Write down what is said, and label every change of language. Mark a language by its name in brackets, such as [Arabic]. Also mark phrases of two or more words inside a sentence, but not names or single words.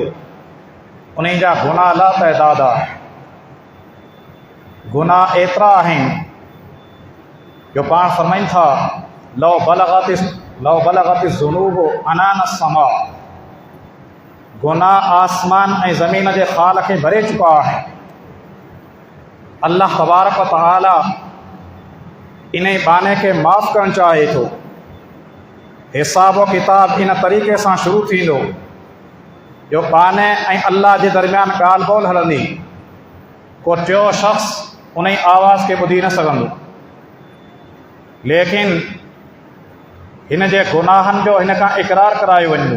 [Sindhi] उन जा गुनाह ला तइदाद आहे, गुनाह एतिरा आहिनि जो पाण फ़रमाइनि था [Arabic] لو بلغت ذنوب عنان السماء. [Sindhi] गुनाह आसमान ऐं ज़मीन जे ख़ाल खे भरे चुका आहे। [Arabic] الله تبارك وتعالى [Sindhi] इन बाने खे माफ़ करणु चाहे थो। हिसाब किताब इन तरीक़े सां शुरू थींदो जो बाने ऐं अल्लाह जे दरमियान ॻाल्हि ॿोल हलंदी। को टियों शख़्स उन जी आवाज़ खे ॿुधी न सघंदो, लेकिन हिन जे गुनाहनि जो हिन खां इक़रार करायो वञिबो।